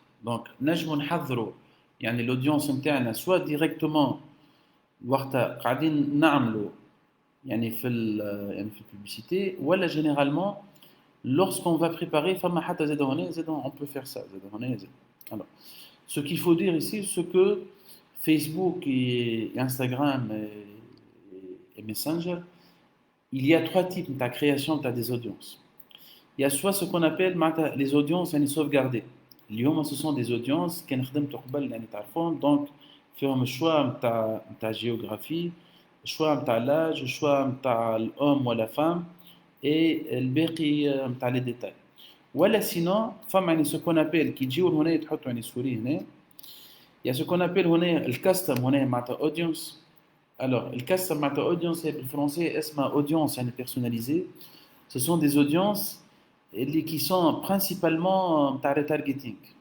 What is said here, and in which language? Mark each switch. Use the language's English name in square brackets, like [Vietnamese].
[French] donc [Arabic] نجمو نحضروا l'audience نتاعنا [French] soit directement [Arabic] وقتها قاعدين نعملوا في البوبليسيتي ولا [French] généralement lorsqu'on va préparer [Arabic] فما حتى زاد هنا [French] on peut faire ça [Arabic] زاد هنا زاد. [French] alors ce qu'il faut dire ici c'est que Facebook et Instagram et Messenger, il y a trois types de création de des audiences. Il y a soit ce qu'on appelle les audiences sauvegardées. Ce sont des audiences qui donc [Arabic] فيهم الشوا نتاع [French] géographie, choix نتاع l'âge, choix نتاع l'homme ou la femme et [Arabic] الباقي نتاع [French] les détails. [Arabic] ولا [French] sinon [Arabic] فما [French] ce qu'on appelle qui [Arabic] يجيو هنا يتحطوا السوري هنا. [French] Il y a ce qu'on appelle le custom audience. Alors, le custom audience, en français, est audience personnalisée. Ce sont des audiences qui sont principalement targeting.